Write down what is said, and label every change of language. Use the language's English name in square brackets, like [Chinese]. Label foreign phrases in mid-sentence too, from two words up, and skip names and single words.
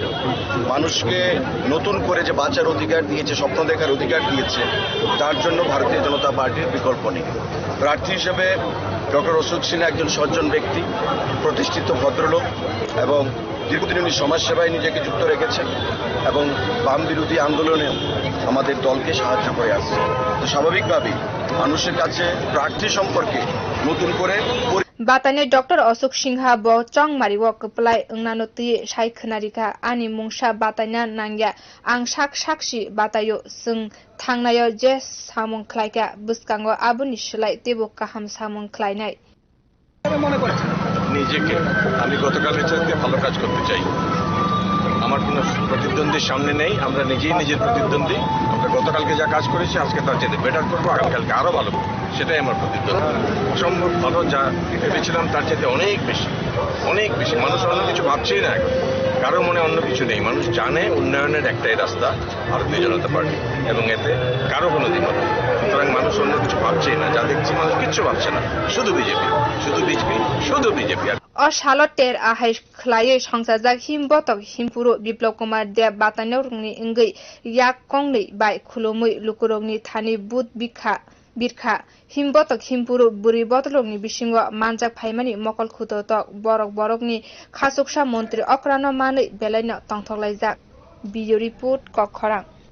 [Bangla] মানুষকে নতুন করে যে বাঁচার অধিকার দিয়েছে স্বপ্ন দেখার অধিকার দিয়েছে তার জন্য ভারতীয় জনতা পার্টির বিকল্প নেই প্রার্থী হিসেবে ডক্টর অশোক সিনহা একজন সজ্জন ব্যক্তি প্রতিষ্ঠিত ভদ্রলোক এবং দীর্ঘদিন উনি সমাজসেবায় নিজেকে যুক্ত রেখেছেন এবং বাম বিরোধী আন্দোলনেও আমাদের দলকে সাহায্য করে আসছে তো স্বাভাবিকভাবেই মানুষের কাছে প্রার্থী সম্পর্কে নতুন করে [Kok Borok] batainai Dr. Ashok Singha bo chongmaribo kuplai ungnano tui sai khanarika ani mungsa bataina nangya ang saksi batayo sung thangnayo je samung khlaika buskango abuni silai tebo kaham samung khlainai [Bangla] নিজেকে আমি গতকালের চাইতে ভালো কাজ করতে চাই আমার কোনো প্রতিদ্বন্দ্বীর সামনে নেই আমরা নিজেই নিজের প্রতিদ্বন্দ্বী আমরা গতকালকে যা কাজ করেছি আজকে তার চাইতে বেটার করবো আগামীকালকে আরো ভালো করবো সেটাই আমার প্রতিদ্বন্দ্বী অসম্ভব ভালো যা ভেবেছিলাম তার চাইতে অনেক বেশি মানুষ অন্য কিছু ভাবছেই না এখন কারো মনে অন্য কিছু নেই মানুষ জানে উন্নয়নের একটাই রাস্তা ভারতীয় জনতা পার্টি এবং এতে কারো কোনো দ্বিমত নেই সুতরাং মানুষ অন্য কিছু ভাবছেই না যা দেখছি মানুষ কিচ্ছু ভাবছে না শুধু বিজেপি [Kok Borok] Ashaloter ahai khlai sangsajak himbotok himpuru Biplab Kumar Deb batainai rokni ingui yak kongnui bai khulumui lukurokni thani bud birkha himbotok himpuru buri bodolokni bisingo manjak phaimani mokol khutotok borokni khasuksa montri okra no manui belaino tongthoklaijak [English] video report [Kok Borok] kokthum